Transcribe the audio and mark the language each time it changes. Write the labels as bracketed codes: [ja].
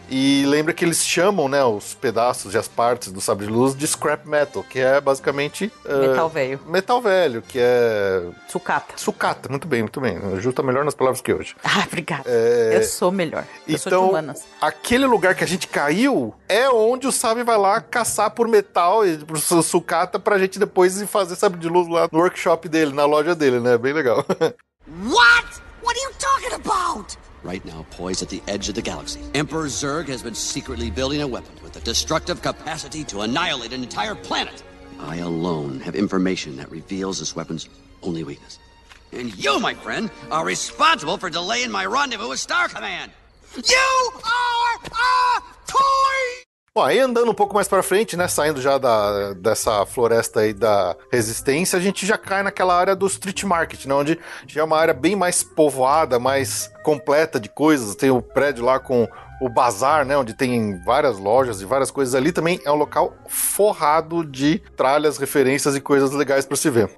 [pt] E lembra que eles chamam, né, os pedaços e as partes do sabre de luz de scrap metal, que é basicamente metal velho, que é sucata, muito bem. O Ju tá melhor nas palavras que hoje. Ah, obrigada. Eu sou melhor. Eu sou de humanas. Aquele lugar que a gente caiu é onde o Sabe vai lá caçar por metal e por sucata pra gente depois fazer sabre de luz lá no workshop dele, na loja dele, né? Bem legal. [en] What? What are you talking about? Right now, poised at the edge of the galaxy, Emperor Zurg has been secretly building a weapon with the destructive capacity to annihilate an entire planet. I alone have information that reveals this weapon's only weakness. And you, my friend, are responsible for delaying my rendezvous with Star Command. You are a toy! [pt] Bom, aí andando um pouco mais pra frente, né, saindo já dessa floresta aí da Resistência, a gente já cai naquela área do Street Market, né, onde já é uma área bem mais povoada, mais completa de coisas. Tem o prédio lá com o bazar, né, onde tem várias lojas e várias coisas ali, também é um local forrado de tralhas, referências e coisas legais pra se ver.